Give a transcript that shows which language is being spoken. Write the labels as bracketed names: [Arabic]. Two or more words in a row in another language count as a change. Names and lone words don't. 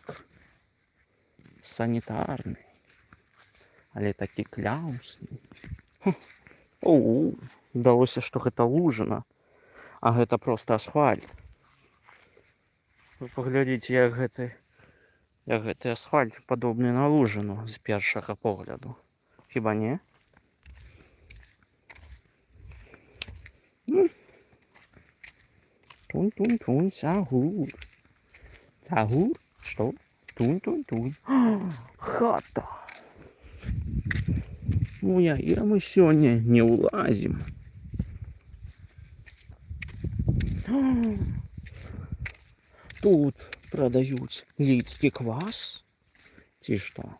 [Belarusian] Санітарны. Але такі кляусны. Оу, здалося, што гэта лужына, а гэта проста асфальт. Вы паглядзіце, як гэты асфальт падобны на лужыну з першага погляду. Хіба не? Тун-тун-тун, сагур. Сагур? Што? Тун-тун-тун. Хата! У яе мы сёння не ўлазім. Тут прадаюць лідскі квас? Ці што?